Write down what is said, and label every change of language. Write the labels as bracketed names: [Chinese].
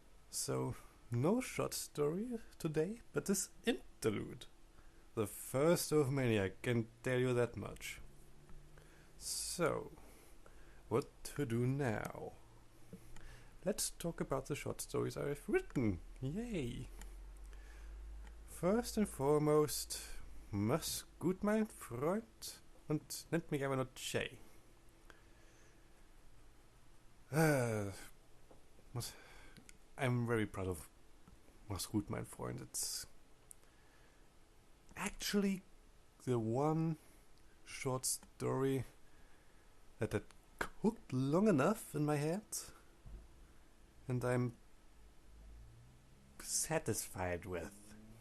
[English] So, no short story today, but this interlude. The first of many, I can tell you that much. So, what to do now? Let's talk about the short stories I've written. Yay! First and foremost, [German] mach's gut, mein Freund, und nennt mich aber nur Jay. [English] I'm very proud of Mach's gut, mein Freund. It's actually the one short story that had cooked long enough in my head, and I'm satisfied with.